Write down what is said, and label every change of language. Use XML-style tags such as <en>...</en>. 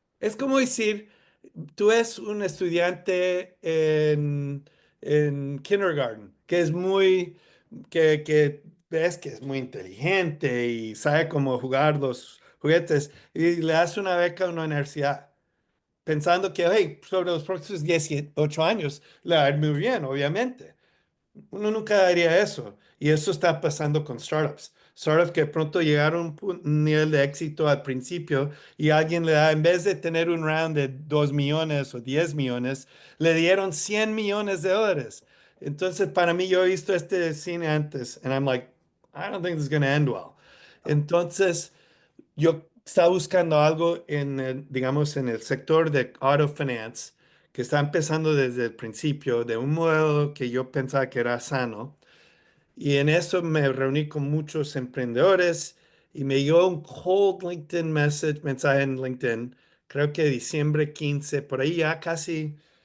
<es>es como decir, tú eres un estudiante en kindergarten, que es que ves que es muy inteligente y sabe cómo jugar los juguetes, y le das una beca a una universidad, pensando que, hey, sobre los próximos 18 años le va a ir muy bien, obviamente. Uno nunca haría eso. Y eso está pasando con startups. Startups que de pronto llegaron a un nivel de éxito al principio y alguien le da, en vez de tener un round de 2 millones o 10 millones, le dieron 100 millones de dólares. Entonces, para mí, yo he visto este cine antes,</es> <en>and I'm like, I don't think this is going to end well.</en> <es>Entonces, yo estaba buscando algo digamos, en el sector de auto finance, que está empezando desde el principio, de un modelo que yo pensaba que era sano. Y en eso me reuní con muchos emprendedores y me llegó un cold mensaje en LinkedIn, creo que diciembre 15 por ahí ya casi.</es>